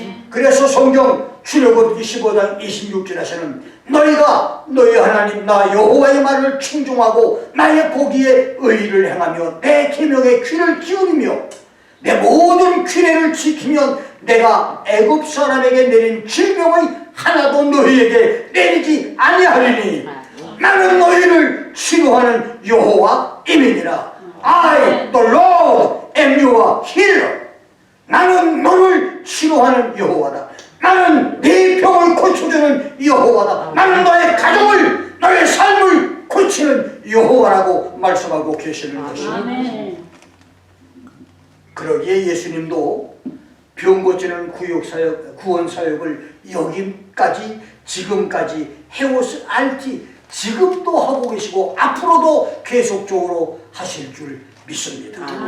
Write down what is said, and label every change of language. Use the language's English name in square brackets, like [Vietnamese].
[Korean] 그래서 성경 출애굽 25장 26절에서는 너희가 너희 하나님 나 여호와의 말을 충종하고 나의 보기에 의를 행하며 내 계명에 귀를 기울이며 내 모든 규례를 지키면 내가 애굽 사람에게 내린 질병의 하나도 너희에게 내리지 아니하리니 나는 너희를 치료하는 여호와임이니라. [English] I the Lord am your healer. [Korean] 나는 너를 치료하는 여호와다. 나는 네 병을 고쳐주는 여호와다. 나는 너의 가정을 너의 삶을 고치는 여호와라고 말씀하고 계시는 것입니다. 그러기에 예수님도 병 고치는 구원 사역을 여기까지 지금까지 헤오스 알티 지금도 하고 계시고 앞으로도 계속적으로 하실 줄 믿습니다.